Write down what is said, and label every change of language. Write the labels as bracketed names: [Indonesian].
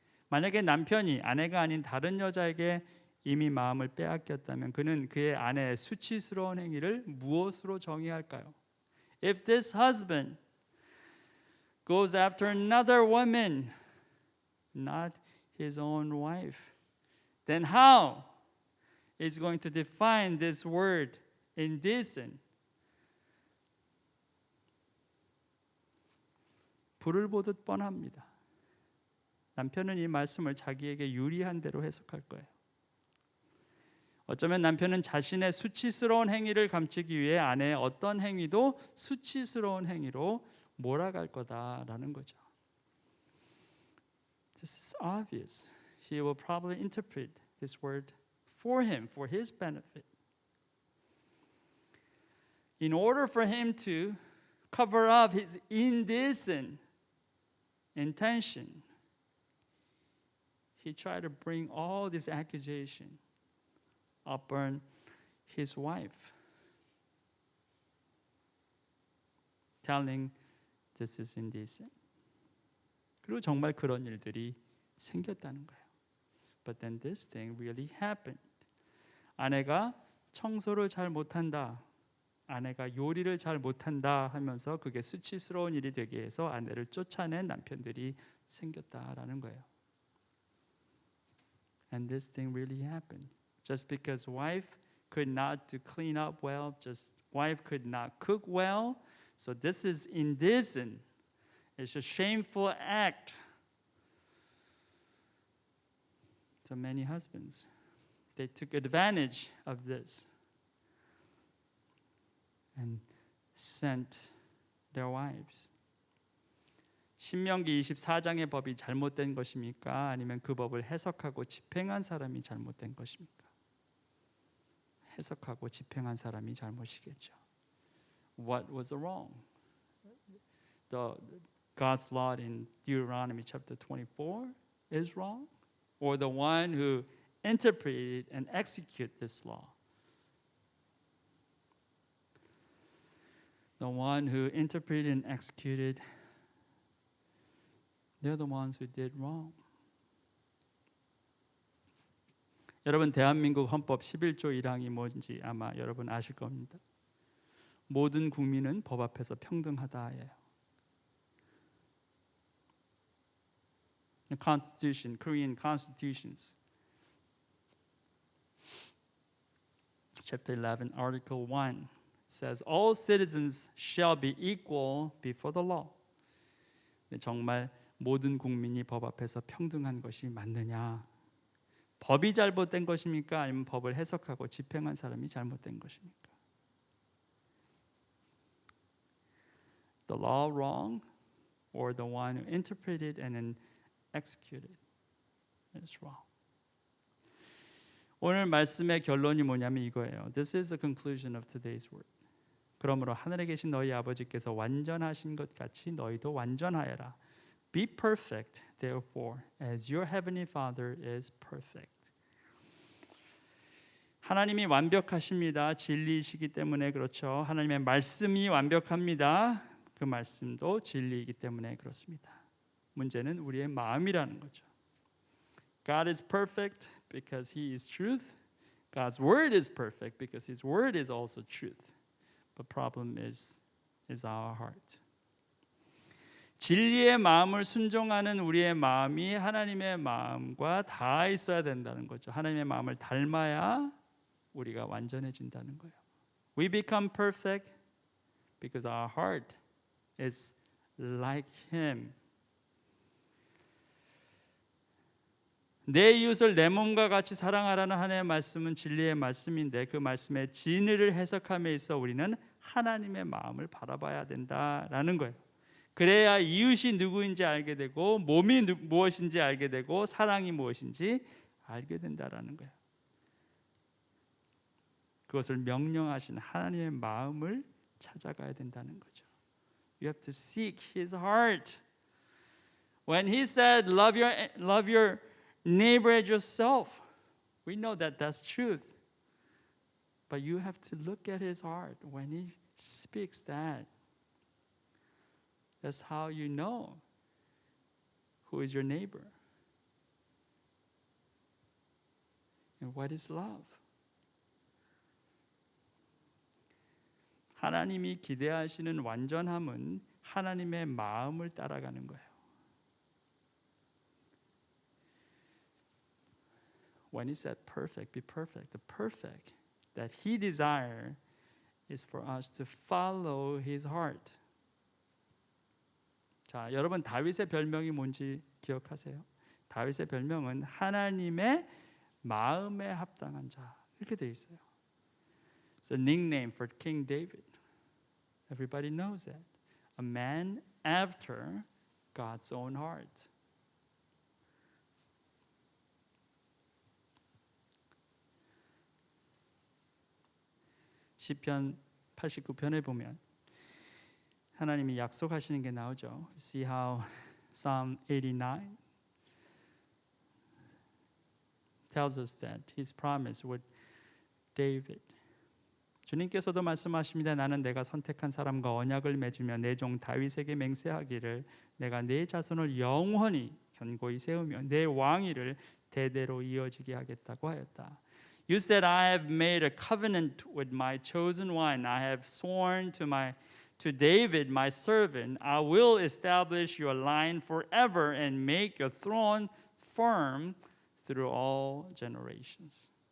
[Korean] 만약에 남편이 아내가 아닌 다른 여자에게 이미 마음을 빼앗겼다면 그는 그의 아내의 수치스러운 행위를 무엇으로 정의할까요? [English] If this husband goes after another woman, not his own wife, then how is going to define this word indecent? [Korean] 불을 보듯 뻔합니다. 남편은 이 말씀을 자기에게 유리한 대로 해석할 거예요. 어쩌면 남편은 자신의 수치스러운 행위를 감추기 위해 아내의 어떤 행위도 수치스러운 행위로 몰아갈 거다라는 거죠. [English] This is obvious. He will probably interpret this word for him, for his benefit. In order for him to cover up his indecent intention, he tried to bring all this accusation upon his wife, telling this is indecent. [Korean] 그리고 정말 그런 일들이 생겼다는 거예요. [English] But then this thing really happened. [Korean] 아내가 청소를 잘 못한다, 아내가 요리를 잘 못한다 하면서 그게 수치스러운 일이 되게 해서 아내를 쫓아낸 남편들이 생겼다라는 거예요. [English] And this thing really happened. Just because wife could not to clean up well, just wife could not cook well, so this is indecent. It's a shameful act. So many husbands, they took advantage of this and sent their wives. [Korean] 신명기 24장의 법이 잘못된 것입니까? 아니면 그 법을 해석하고 집행한 사람이 잘못된 것입니까? 해석하고 집행한 사람이 잘못이겠죠. [English] What was wrong? God's law in Deuteronomy chapter 24 is wrong? Or the one who interpreted and executed this law? The one who interpreted and executed, they're the ones who did wrong. [Korean] 여러분 대한민국 헌법 11조 1항이 뭔지 아마 여러분 아실 겁니다. 모든 국민은 법 앞에서 평등하다예요. [English] The Constitution, Korean constitutions, chapter 11, article 1 says all citizens shall be equal before the law. [Korean] 정말 모든 국민이 법 앞에서 평등한 것이 맞느냐? 법이 잘못된 것입니까? 아니면 법을 해석하고 집행한 사람이 잘못된 것입니까? [English] The law wrong or the one who interpreted and then executed is wrong. [Korean] 오늘 말씀의 결론이 뭐냐면 이거예요. [English] This is the conclusion of today's word. [Korean] 그러므로 하늘에 계신 너희 아버지께서 완전하신 것 같이 너희도 완전하여라. [English] Be perfect, therefore, as your heavenly Father is perfect. [Korean] 하나님이 완벽하십니다. 진리이시기 때문에 그렇죠. 하나님의 말씀이 완벽합니다. 그 말씀도 진리이기 때문에 그렇습니다. 문제는 우리의 마음이라는 거죠. [English] God is perfect because He is truth. God's word is perfect because His word is also truth. The problem is our heart. [Korean] 진리의 마음을 순종하는 우리의 마음이 하나님의 마음과 닿아 있어야 된다는 거죠. 하나님의 마음을 닮아야 우리가 완전해진다는 거예요. [English] We become perfect because our heart is like Him. [Korean] 내 이웃을 내 몸과 같이 사랑하라는 하나님의 말씀은 진리의 말씀인데 그 말씀의 진리를 해석함에 있어 우리는 하나님의 마음을 바라봐야 된다라는 거예요. 그래야 이웃이 누구인지 알게 되고 몸이 무엇인지 알게 되고 사랑이 무엇인지 알게 된다라는 거예요. 그것을 명령하신 하나님의 마음을 찾아가야 된다는 거죠. [English] You have to seek His heart. When He said, love your neighbor as yourself, we know that that's truth. But you have to look at His heart when He speaks that. That's how you know who is your neighbor. And what is love? [Korean] 하나님이 기대하시는 완전함은 하나님의 마음을 따라가는 거예요. [English] When He said perfect, be perfect, the perfect that He desires is for us to follow His heart. [Korean] 자, 여러분 다윗의 별명이 뭔지 기억하세요? 다윗의 별명은 하나님의 마음에 합당한 자 이렇게 되어 있어요. [English] It's a nickname for King David. Everybody knows that. A man after God's own heart. [Korean] 시편 89편에 보면 하나님이 약속하시는 게 나오죠. [English] See how Psalm 89 tells us that His promise with David. [Korean] 주님께서도 말씀하십니다. 나는 내가 선택한 사람과 언약을 맺으며 내 종 다윗에게 맹세하기를 내가 내 자손을 영원히 견고히 세우며 내 왕위를 대대로 이어지게 하겠다고 하였다. [English] You said, I have made a covenant with my chosen one. I have sworn to David, my servant, I will establish your line forever and make your throne firm through all generations.